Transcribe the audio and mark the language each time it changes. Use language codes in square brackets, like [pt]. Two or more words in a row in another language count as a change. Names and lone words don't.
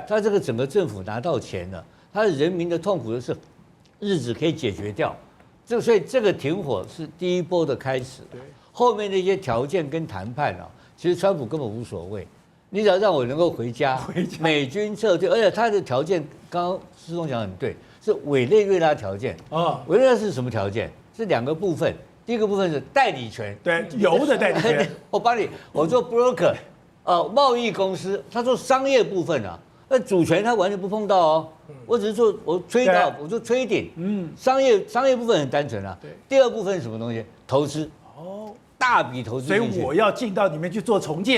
[zh] 他這個整個政府拿到錢了，他的人民的痛苦的是日子可以解決掉，所以這個停火是第一波的開始，後面那些條件跟談判啊，其實川普根本無所謂，你只要讓我能夠回家，美軍撤退，而且他的條件剛剛施宗講得很對，是委內瑞拉條件啊，委內瑞拉是什麼條件？是兩個部分。第一個部分是代理權，對，油的代理權。我做 broker，貿易公司，他做商業部分啊，那主權他完全不碰到哦。我只是做我做 trading， 商業部分很單純啊。第二部分是什麼東西？投資，大筆投資。所以我要進到裡面去做重建。